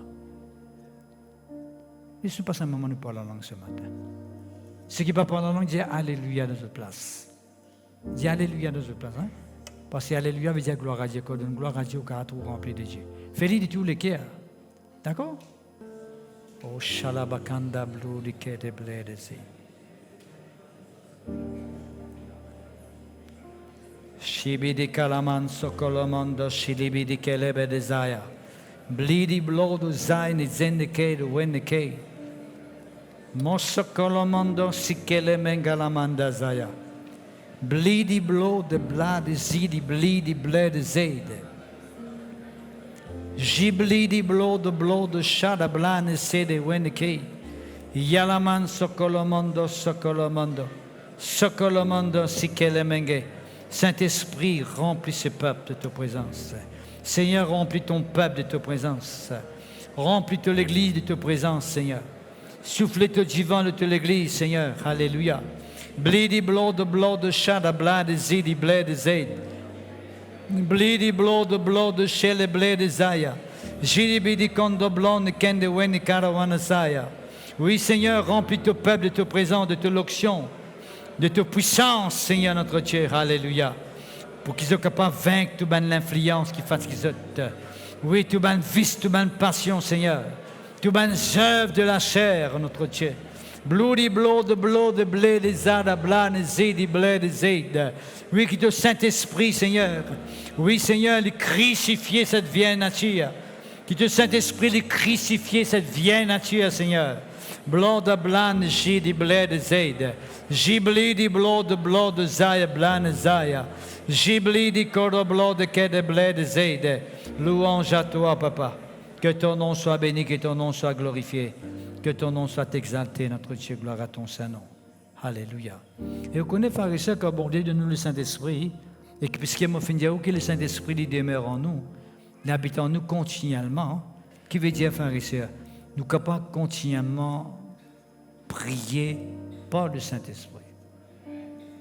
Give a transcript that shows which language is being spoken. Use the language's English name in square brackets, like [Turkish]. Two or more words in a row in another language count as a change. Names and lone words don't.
[French] Et ce n'est pas simplement de parler en langue ce matin. Ceux qui ne parlent pas en langue disent Alléluia dans notre place. Dis Alléluia dans notre place. Hein? Parce que Alléluia veut dire gloire à Dieu, qu'on donne gloire à Dieu au caractère rempli de Dieu. Fais-le de tous les cœurs. D'accord? Oh, Shalabakanda Blue, de Kete Blade, Shibidi Kalaman Sokolomondo, Shilibidi Kelebe de Zaya. Bleedy blow the Zayn is in the K to win the K. Mosokolomondo Sikele Mengalamanda Zaya. Bleedy blow the blood is zidi, bleedy blood is zaid. Jibleedy blow the shada blan is said win the K. Yalaman Sokolomondo Sokolomondo. Sokolomondo Sikele Menge. Saint-Esprit, remplis ce peuple de ta présence. Seigneur, remplis ton peuple de ta présence. Remplis toute l'église de ta présence, Seigneur. Souffle ton divin de l'église, Seigneur. Alléluia. Bleedy blood, shada blad, zidi, bled, zaid. Bleedy blood, shele, bled, zaya. Jilibidi kondo blonde, kende, weni, karawana, zaya. Oui, Seigneur, remplis ton peuple de ta présence, de ta locution. De ta puissance, Seigneur notre Dieu, alléluia, pour qu'ils soient capables de vaincre toute l'influence qui fasse qu'ils ont. Oui, toute vice, toute passion, Seigneur, toute œuvre de la chair, notre Dieu. Bloody blood, blé, les ada, blan, zédi, blé, zéd. Oui, qui te Saint-Esprit, Seigneur. Oui, Seigneur, le crucifier cette vieille nature. Qui te Saint-Esprit, le crucifier cette vieille nature, Seigneur. Blood blan, zédi, blé, zéd. Jiblidi blood zaya blan zaya. Jiblidi kodo blood kede bled zede. Louange à toi, papa. Que ton nom soit béni, que ton nom soit glorifié. Que ton nom soit exalté, notre Dieu, gloire à ton Saint-Nom. Alléluia. Et vous connaissez, frères et sœurs, qu'au Dieu de nous le Saint-Esprit, et que puisqu'il m'a fait dire que le Saint-Esprit il demeure en nous, il habite en nous continuellement, qui veut dire, frères et sœurs, nous sommes capables continuellement prier par le Saint-Esprit.